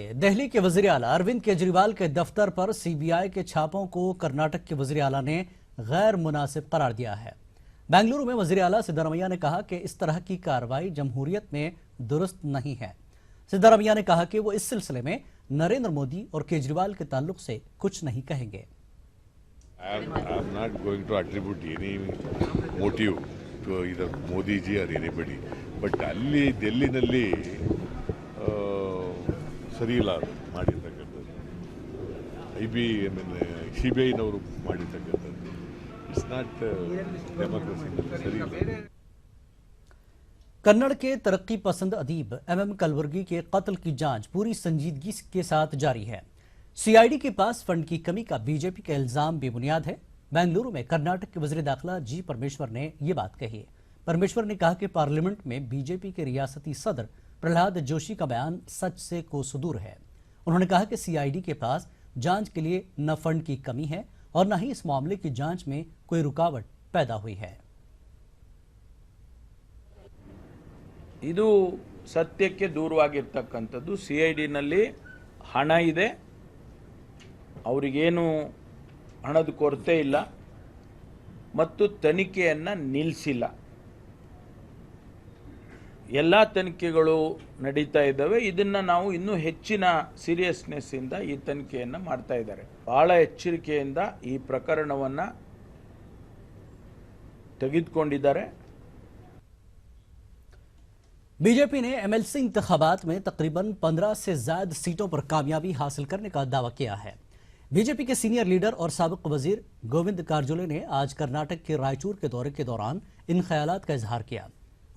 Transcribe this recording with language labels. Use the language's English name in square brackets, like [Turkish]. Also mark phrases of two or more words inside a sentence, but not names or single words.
[Urdu] دہلی کے وزیر اعلیٰ اروند کیجریوال کے دفتر پر سی بی آئی کے چھاپوں کو کرناٹک کے وزیر اعلیٰ نے غیر مناسب قرار دیا ہے. بنگلورو میں وزیر اعلیٰ سدارامیا نے کہا کہ اس طرح کی کارروائی جمہوریت میں درست نہیں ہے. سدارامیا نے کہا کہ وہ اس سلسلے میں نریندر مودی اور کیجریوال کے تعلق سے کچھ نہیں کہیں گے. [English] I am not going to attribute any motive to either Modi ji or anybody. [Kannada] But ಅಲ್ಲಿ ಡೆಲ್ಲಿನಲ್ಲಿ ಸರಿ ಇಲ್ಲ ಮಾಡಿರ್ತಕ್ಕಂಥದ್ದು. CBI-ನವರು ಮಾಡಿರ್ತಕ್ಕಂಥದ್ದು. [English] It's not democracy. [Kannada] ಸರಿ ಇಲ್ಲ. [Urdu] کنڑ کے ترقی پسند ادیب ایم ایم کلبرگی کے قتل کی جانچ پوری سنجیدگی کے ساتھ جاری ہے. سی آئی ڈی کے پاس فنڈ کی کمی کا بی جے پی کا الزام بے بنیاد ہے. بنگلورو میں کرناٹک کے وزیر داخلہ جی پرمیشور نے یہ بات کہی. پرمیشور نے کہا کہ پارلیمنٹ میں بی جے پی کے ریاستی صدر پرہلاد جوشی کا بیان سچ سے کوس دور ہے. انہوں نے کہا کہ سی آئی ڈی کے پاس جانچ کے لیے نہ فنڈ کی کمی ہے اور نہ ہی اس معاملے کی جانچ میں کوئی رکاوٹ پیدا ہوئی ہے. [Kannada] ಇದು ಸತ್ಯಕ್ಕೆ ದೂರವಾಗಿರ್ತಕ್ಕಂಥದ್ದು. CID-ನಲ್ಲಿ ಹಣ ಇದೆ, ಅವರಿಗೇನು ಹಣದ ಕೊರತೆ ಇಲ್ಲ ಮತ್ತು ತನಿಖೆಯನ್ನು ನಿಲ್ಲಿಸಿಲ್ಲ. ಎಲ್ಲ ತನಿಖೆಗಳು ನಡೀತಾ ಇದ್ದಾವೆ. ಇದನ್ನು ನಾವು ಇನ್ನೂ ಹೆಚ್ಚಿನ ಸೀರಿಯಸ್ನೆಸ್ ಇಂದ ಈ ತನಿಖೆಯನ್ನು ಮಾಡ್ತಾ ಇದ್ದಾರೆ. ಬಹಳ ಎಚ್ಚರಿಕೆಯಿಂದ ಈ ಪ್ರಕರಣವನ್ನು ತೆಗೆದುಕೊಂಡಿದ್ದಾರೆ. [Urdu] بی جے پی نے ایم ایل سی انتخابات میں تقریباً 15 سے زیادہ سیٹوں پر کامیابی حاصل کرنے کا دعویٰ کیا ہے. بی جے پی کے سینیئر لیڈر اور سابق وزیر گووند کارجول نے آج کرناٹک کے رائچور کے دورے کے دوران ان خیالات کا اظہار کیا.